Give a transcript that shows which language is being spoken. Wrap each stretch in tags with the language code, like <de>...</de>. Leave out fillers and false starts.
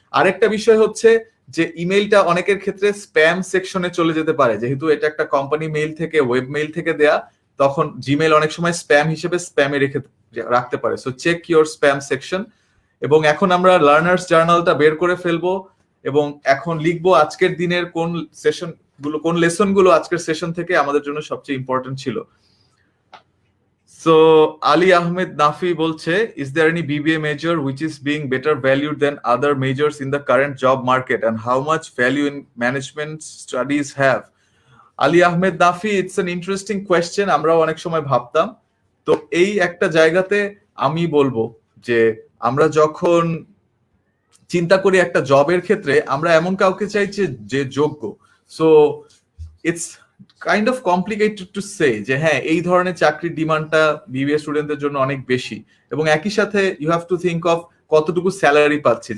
<bn>আরেকটা বিষয় হচ্ছে যে ইমেইলটা অনেকের ক্ষেত্রে স্প্যাম সেকশনে চলে যেতে পারে, যেহেতু এটা একটা কোম্পানি মেইল থেকে, ওয়েব মেইল থেকে দেয়া, তখন জিমেইল অনেক সময় স্প্যাম হিসেবে স্প্যামে রাখতে পারে। So</bn> <en>Check your spam section.</en> <bn>এবং এখন আমরা লার্নার্স জার্নালটা বের করে ফেলবো এবং এখন লিখবো আজকের দিনের কোন সেশন গুলো, কোন লেসন গুলো আজকের সেশন থেকে আমাদের জন্য সবচেয়ে ইম্পর্টেন্ট ছিল।</bn> <en>So Ali Ahmed Nafi বলছে, is there any BBA major which is being better valued than other majors in the current job market, and how much value in management studies have? Ali Ahmed Nafi, it's an interesting question.</en> <bn>আমরাও অনেক সময় ভাবতাম। তো এই একটা জায়গাতে আমি বলবো যে আমরা যখন চিন্তা করি একটা জবের ক্ষেত্রে, আমরা এমন কাউকে চাইছি যে যোগ্য।</bn> <en>so it's kind of complicated to say</en> <bn>যে হ্যাঁ এই ধরনের চাকরির ডিমান্ডটা বিবিএ স্টুডেন্টদের জন্য অনেক বেশি, এবং একই সাথে</bn> <en>you have to think of</en> <bn>কতটুকু স্যালারি পাচ্ছে।</bn>